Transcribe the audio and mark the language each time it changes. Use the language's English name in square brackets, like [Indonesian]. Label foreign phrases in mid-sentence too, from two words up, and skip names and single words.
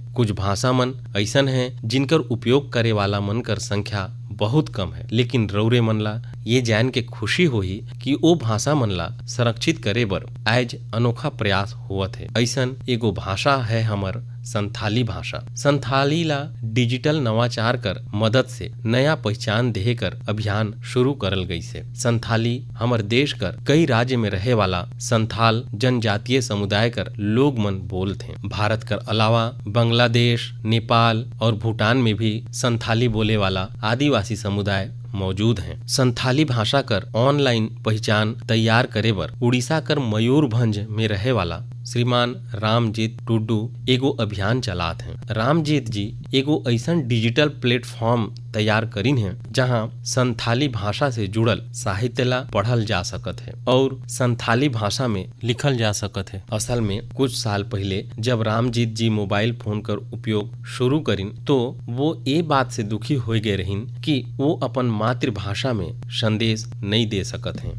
[Sadri] कुछ भाषा मन ऐसन है जिनकर उपयोग करे वाला मन कर संख्या बहुत कम है, लेकिन रौरे मन ला ये जान के खुशी होही कि ओ भाषा मन ला संरक्षित करे बर आज अनोखा प्रयास होवत है। ऐसन एगो भाषा है हमर संथाली भाषा। संथाली ला डिजिटल नवाचार कर मदद से नया पहचान देहे कर अभियान शुरू करल गई से। संथाली हमर देश कर कई राज्य में रहे वाला संथाल जनजातीय समुदाय कर लोग मन बोलते हैं। भारत कर अलावा बांग्लादेश, नेपाल और भूटान में भी संथाली बोले वाला आदिवासी समुदाय मौजूद हैं। संथाली भाषा कर ऑनलाइन पहचान तैयार करे बर उड़ीसा कर मयूरभंज में रहे वाला श्रीमान रामजीत टुडू एगो अभियान चलात हैं। रामजीत जी एगो ऐसन [English] digital platform [Sadri] तैयार करीन है जहां संथाली भाषा से जुड़ल साहित्य ला पढ़ल जा सकत है और संथाली भाषा में लिखल जा सकत है। असल में कुछ साल पहले जब रामजीत जी [English] mobile phone [Sadri] कर उपयोग शुरू करीन तो वो ये बात से दुखी हो गए रहीन कि वो अपन मातृभाषा में संदेश नहीं दे सकत हैं।